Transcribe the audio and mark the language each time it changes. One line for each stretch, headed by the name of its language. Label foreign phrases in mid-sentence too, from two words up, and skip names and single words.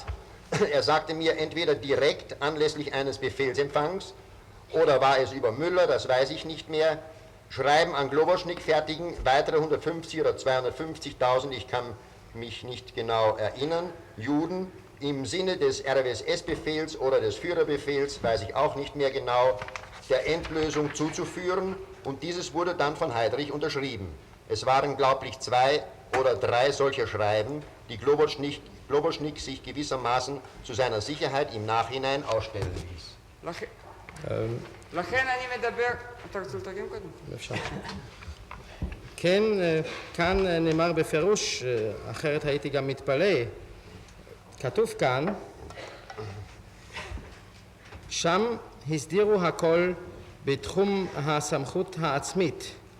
German: Er sagte mir entweder direkt anlässlich eines Befehlsempfangs oder war es über Müller, das weiß ich nicht mehr, Schreiben an Globoschnik fertigen, weitere 150 oder 250.000, ich kann mich nicht genau erinnern, Juden im Sinne des RWSS-Befehls oder des Führerbefehls, weiß ich auch nicht mehr genau, der Endlösung zuzuführen, und dieses wurde dann von Heidrich unterschrieben. Es waren, glaublich, 2 oder 3 solcher Schreiben, die Globoschnik sich gewissermaßen zu seiner Sicherheit im Nachhinein ausstellen ließ.
Hebrew: לכן אני מדבר, אתה רוצה לתרגם קודם? אפשר. כן, כאן נאמר בפירוש, אחרת הייתי גם מתפלא. כתוב כאן, שם הסדירו הכל בתחום הסמכות העצמית.